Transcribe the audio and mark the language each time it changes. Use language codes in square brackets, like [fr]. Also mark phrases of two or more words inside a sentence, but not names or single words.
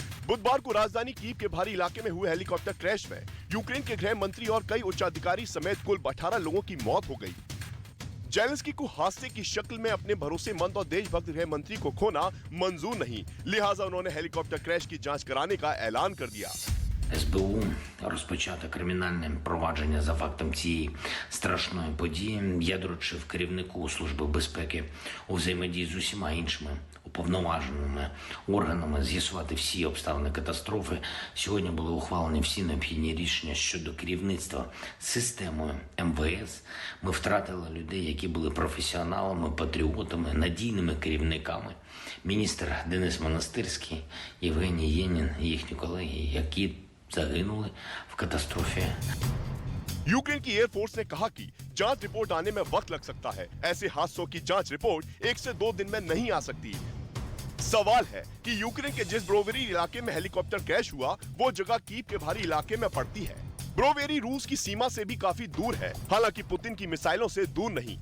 [hi] बुधवार को राजधानी कीव के भारी इलाके में हुए [en] helicopter crash [hi] में यूक्रेन के गृह मंत्री और कई उच्चाधिकारी समेत कुल 18 लोगों की मौत हो गई। जेलेंस्की को हादसे की शक्ल में अपने भरोसेमंद और देशभक्त गृह मंत्री को खोना मंजूर नहीं, लिहाजा उन्होंने [en] helicopter crash [hi] की जांच कराने का ऐलान कर दिया। [uk] СБУ розпочато кримінальне провадження за фактом цієї страшної події. Я доручив керівнику Служби безпеки у взаємодії з усіма іншими уповноваженими органами з'ясувати всі обставини катастрофи. Сьогодні були ухвалені всі необхідні рішення щодо керівництва системою МВС. Ми втратили людей, які були професіоналами, патріотами, надійними керівниками. Міністр Денис Монастирський, Євгеній Єнін і їхні колеги, які загинули в катастрофе। [hi] यूक्रेन की एयरफोर्स ने कहा कि जांच रिपोर्ट आने में वक्त लग सकता है। ऐसे हादसों की जांच रिपोर्ट 1 से 2 दिन में नहीं आ सकती। सवाल है कि यूक्रेन के जिस ब्रोवेरी इलाके में [en] helicopter crash [hi] हुआ वो जगह कीव के भारी इलाके में पड़ती है। ब्रोवेरी रूस की सीमा से भी काफी दूर है, हालांकि पुतिन की मिसाइलों से दूर नहीं।